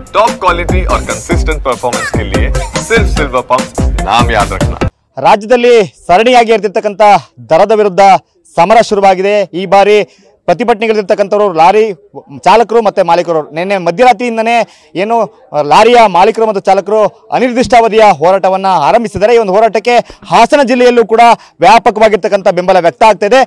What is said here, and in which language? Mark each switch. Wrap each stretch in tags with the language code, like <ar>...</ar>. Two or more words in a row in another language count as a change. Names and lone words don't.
<en>top quality</en> <hi>और</hi> <en>consistent performance</en> <hi>के लिए सिर्फ सिल्वर पंप नाम याद रखना।</hi> <kn>ರಾಜ್ಯದಲ್ಲಿ ಸರಣಿಯಾಗಿ ಇರ್ತಿರ್ತಕ್ಕಂಥ ದರದ ವಿರುದ್ಧ ಸಮರ ಶುರುವಾಗಿದೆ। ಈ ಬಾರಿ ಪ್ರತಿಭಟನೆಗಳಿರ್ತಕ್ಕಂಥವ್ರು ಲಾರಿ ಚಾಲಕರು ಮತ್ತು ಮಾಲೀಕರು ನಿನ್ನೆ ಮಧ್ಯರಾತ್ರಿಯಿಂದನೇ ಏನು ಲಾರಿಯ ಮಾಲೀಕರು ಮತ್ತು ಚಾಲಕರು ಅನಿರ್ದಿಷ್ಟಾವಧಿಯ ಹೋರಾಟವನ್ನು ಆರಂಭಿಸಿದ್ದಾರೆ। ಈ ಒಂದು ಹೋರಾಟಕ್ಕೆ ಹಾಸನ ಜಿಲ್ಲೆಯಲ್ಲೂ ಕೂಡ ವ್ಯಾಪಕವಾಗಿರ್ತಕ್ಕಂಥ ಬೆಂಬಲ ವ್ಯಕ್ತ ಆಗ್ತಾ ಇದೆ।</kn>